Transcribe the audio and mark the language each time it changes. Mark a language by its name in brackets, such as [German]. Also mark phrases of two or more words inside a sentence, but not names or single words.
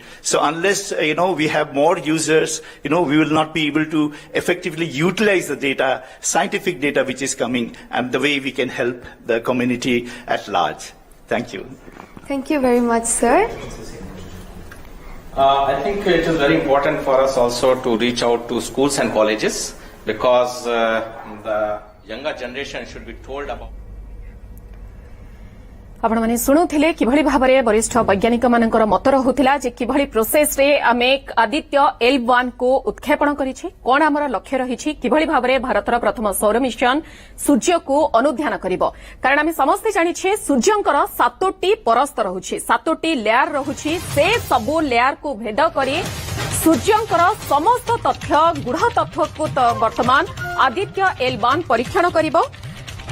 [English] So unless, we have more users, we will not be able to effectively utilize the data, scientific data which is coming, and the way we can help the community at large. Thank you. Thank you very much, sir. I think it is very important for us also to reach out to schools and colleges, because the younger generation should be told about. [Odia] ଆପଣ ମାନେ ଶୁଣୁଥିଲେ କିଭଳି ଭାବରେ ବରିଷ୍ଠ ବୈଜ୍ଞାନିକ ମାନଙ୍କର ମତ ରହୁଥିଲା ଯେ କିଭଳି ପ୍ରୋସେସ ରେ ଆମେ ଆଦିତ୍ୟ L1 କୁ ଉତ୍କ୍ଷେପଣ କରିଛୁ, କଣ ଆମର ଲକ୍ଷ୍ୟ ରହିଛି, କିଭଳି ଭାବରେ ଭାରତର ପ୍ରଥମ ସୌର ମିଶନ ସୂର୍ଯ୍ୟ କୁ ଅନୁଧ୍ୟାନ କରିବ। କାରଣ ଆମେ ସମସ୍ତେ ଜାଣିଛେ ସୂର୍ଯ୍ୟଙ୍କର 7ଟି ପରସ୍ତ ରହୁଛି, 7ଟି ଲେୟର ରହୁଛି, ସେ ସବୁ ଲେୟର କୁ ଭେଦ କରି ସୂର୍ଯ୍ୟଙ୍କର ସମସ୍ତ ତଥ୍ୟ ଗୁଢ଼ ତଥ୍ୟ କୁ ବର୍ତ୍ତମାନ ଆଦିତ୍ୟ L1 ପରୀକ୍ଷଣ କରିବ।